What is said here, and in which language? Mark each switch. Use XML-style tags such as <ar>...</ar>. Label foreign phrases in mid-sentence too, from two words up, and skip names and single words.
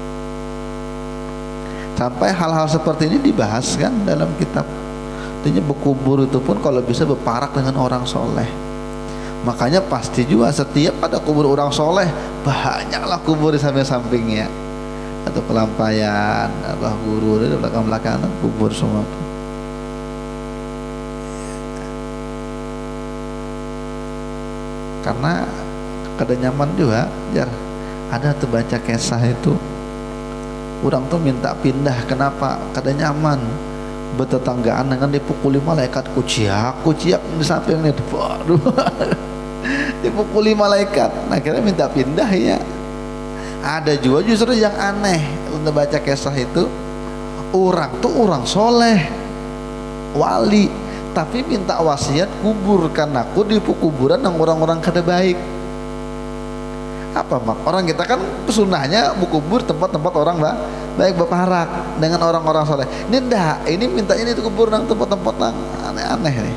<id>Sampai hal-hal seperti ini dibahas kan dalam kitab. Artinya berkubur itu pun kalau bisa berparak dengan orang soleh. Makanya pasti juga setiap ada kubur orang soleh, banyaklah kubur di samping-sampingnya. Atau pelampayan, abah guru di belakang-belakang kubur semua.</id> <bjn>Karena kada nyaman juga, jar ada tuh baca kisah itu.</bjn> <id>Orang tuh minta pindah, kenapa?</id> <bjn>Kada nyaman.</bjn> <id>Bertetanggaan dengan dipukuli malaikat kuciak di sampingnya. Waduh, dipukuli malaikat. Nah, akhirnya minta pindah ya. Ada juga justru yang aneh untuk baca kisah itu, orang soleh, wali, tapi minta wasiat kuburkan aku di kuburan yang orang-orang kada baik. Apa mak? Orang kita kan pesunahnya kubur tempat-tempat orang baik berparak dengan orang-orang soleh.</id> <bjn>Ini ndak, ini minta ini kubur nang tempat-tempat nang aneh-aneh nih.</bjn>